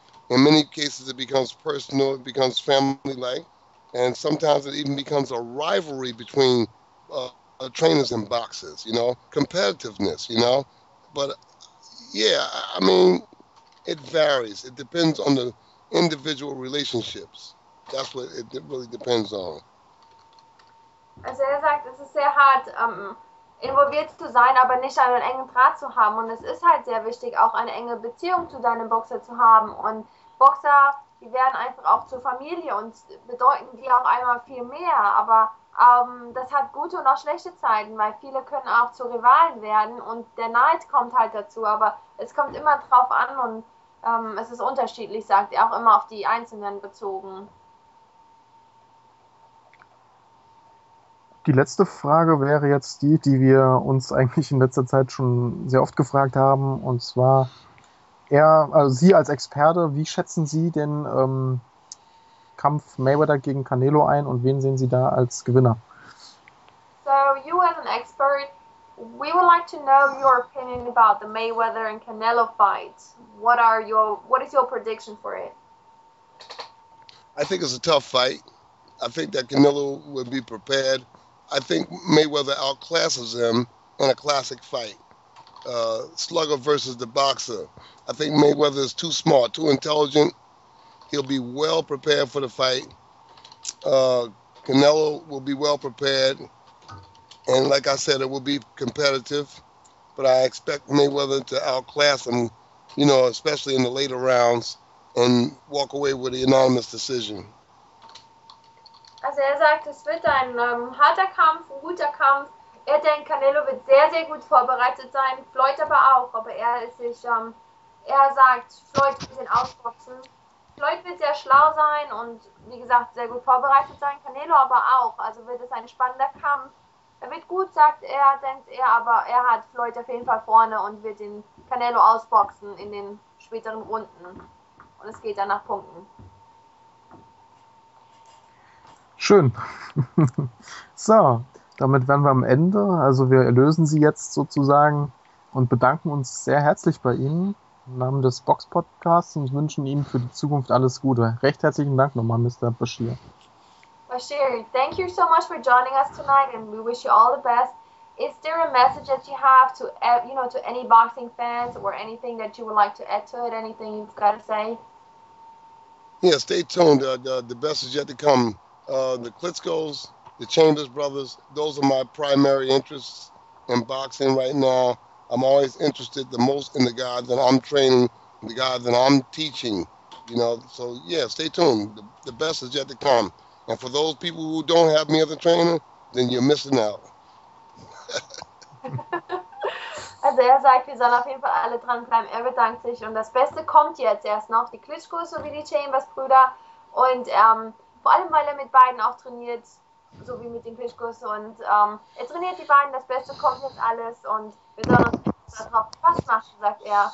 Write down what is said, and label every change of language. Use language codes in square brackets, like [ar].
[en] In many cases, it becomes personal, it becomes family-like, and sometimes it even becomes a rivalry between trainers and boxers, competitiveness, But yeah, I mean, it varies. It depends on the individual relationships. That's what it really depends on. [de] Also er sagt, es ist sehr hart, involviert zu sein, aber nicht einen engen Draht zu haben. Und es ist halt sehr wichtig, auch eine enge Beziehung zu deinem Boxer zu haben. Und Boxer, die werden einfach auch zur Familie und bedeuten dir auch einmal viel mehr. Aber das hat gute und auch schlechte Zeiten, weil viele können auch zu Rivalen werden und der Neid kommt halt dazu. Aber es kommt immer drauf an und es ist unterschiedlich, sagt er, auch immer auf die Einzelnen bezogen. Die letzte Frage wäre jetzt die wir uns eigentlich in letzter Zeit schon sehr oft gefragt haben, und zwar Sie als Experte, wie schätzen Sie den Kampf Mayweather gegen Canelo ein und wen sehen Sie da als Gewinner? [en] So, you as an expert, we would like to know your opinion about the Mayweather and Canelo fight. What is your prediction for it? I think it's a tough fight. I think that Canelo will be prepared. I think Mayweather outclasses him in a classic fight. Slugger versus the boxer. I think Mayweather is too smart, too intelligent. He'll be well prepared for the fight. Canelo will be well prepared. And like I said, it will be competitive. But I expect Mayweather to outclass him, especially in the later rounds, and walk away with a unanimous decision. [de] Also er sagt, es wird ein harter Kampf, ein guter Kampf. Er denkt, Canelo wird sehr, sehr gut vorbereitet sein, Floyd aber auch. Aber er sagt, Floyd wird ihn ausboxen. Floyd wird sehr schlau sein und, wie gesagt, sehr gut vorbereitet sein. Canelo aber auch. Also wird es ein spannender Kampf. Er wird gut, sagt er, denkt er, aber er hat Floyd auf jeden Fall vorne und wird den Canelo ausboxen in den späteren Runden. Und es geht dann nach Punkten. Schön. So, damit wären wir am Ende. Also wir erlösen Sie jetzt sozusagen und bedanken uns sehr herzlich bei Ihnen im Namen des Boxpodcasts und wünschen Ihnen für die Zukunft alles Gute. Recht herzlichen Dank nochmal, Mr. Bashir. [en] Bashir, thank you so much for joining us tonight, and we wish you all the best. Is there a message that you have to, to any boxing fans, or anything that you would like to add to it? Anything you've got to say? Yeah, stay tuned. The best is yet to come. The Klitschkos, the Chambers brothers, those are my primary interests in boxing right now. I'm always interested the most in the guys that I'm training, the guys that I'm teaching, So, yeah, stay tuned. The best is yet to come. And for those people who don't have me as a trainer, then you're missing out. [de] Also er sagt, wir sollen auf jeden Fall alle dranbleiben. Er bedankt sich und das Beste kommt jetzt erst noch. Die Klitschkos sowie die Chambers-Brüder und vor allem, weil er mit beiden auch trainiert so wie mit den Klitschkos. Und er trainiert die beiden, das Beste kommt jetzt alles und wir sollen uns darauf gefasst machen, sagt er.